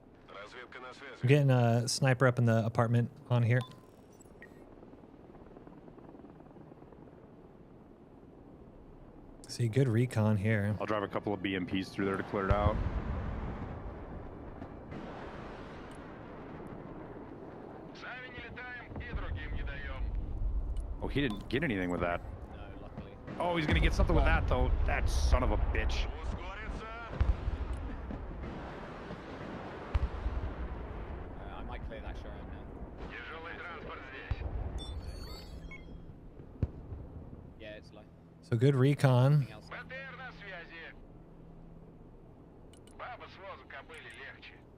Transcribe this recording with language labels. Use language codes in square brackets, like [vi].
[ru] Разведка на связи. [en] I'm getting a sniper up in the apartment on here. See, good recon here. I'll drive a couple of BMPs through there to clear it out. [ru] Сами не летаем и другим не даем. [en] Oh, he didn't get anything with that. No, luckily. Oh, he's gonna get something with that though. That son of a bitch. [ru] Ускориться. [en] I might clear that sure out now. [ru] Тяжелый транспорт здесь. [en] Yeah, it's low. So good recon. Anything else? [ru] БТР на связи. Баба с возу кобыли легче.